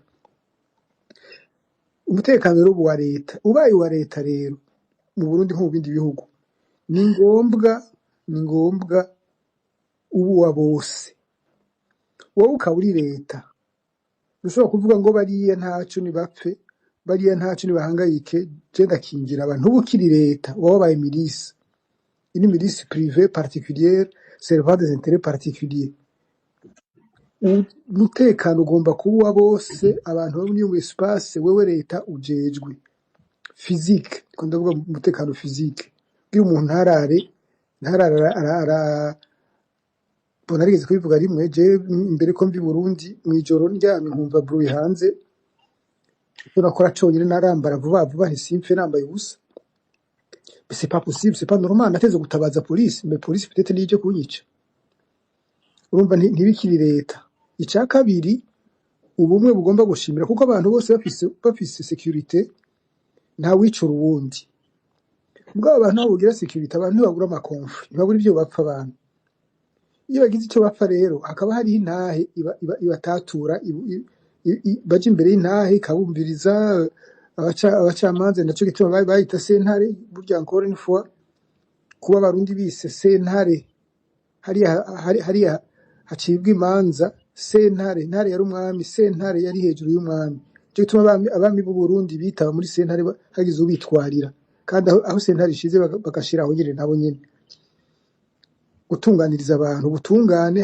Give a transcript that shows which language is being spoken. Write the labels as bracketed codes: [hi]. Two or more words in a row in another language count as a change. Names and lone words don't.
[rn] Umutekano rero wa leta, ubaye wa leta rero mu Burundi nko mu bindi bihugu, ni ngombwa ubu wa bose. Wowe ukaba uri leta, ushobora kuvuga ngo bariya ntacu ni bapfe, bariya ntacu ni bahangayike, je ndakingira abantu. Ubu ukiri leta wabaye milice, ini [fr] milice privée particulière servant des intérêts particuliers. [rn] Umutekano ugomba kuba wa bose, abantu bari mu espace wewe leta ujejwe physique, ndavuga umutekano physique, bwira umuntu ntarara bona rigeze kubivuga rimwe. Je imbere ko mbi Burundi mwijoro ndyamye nkumva bruit hanze, nakora cyonyine narambara vuba vuba ntisimfe nambaye ubusa. [fr] C'est pas possible, c'est pas normal. [rn] Nateze gutabaza police, [fr] mais police peut-être [rn] nije kunyica. Urumva ntibikiri leta. Icya kabiri, ubumwe bugomba gushimira, kuko abantu bose bafise security nta wicura uwundi. Ubwo abantu babugira security, abantu ntibagura amakonfli, ntibagura ibyo bapfa abantu. Iyo bagize icyo bapfa rero hakaba hari intahe ibatatura, baje imbere y'intahe ikabumviriza abacamanza. Nacyo gituma bayita sentare, burya [fr] encore une fois [rn] kuba abarundi bise sentare, hariya hacibwa imanza. Sentare yari umwami, sentare yari hejuru y'umwami. Cyo gituma abami b'u Burundi bitaba muri sentare hagize ubitwarira, kandi aho sentare ishize bagashiraho nyine nabo nyine gutunganiriza abantu, ubutungane.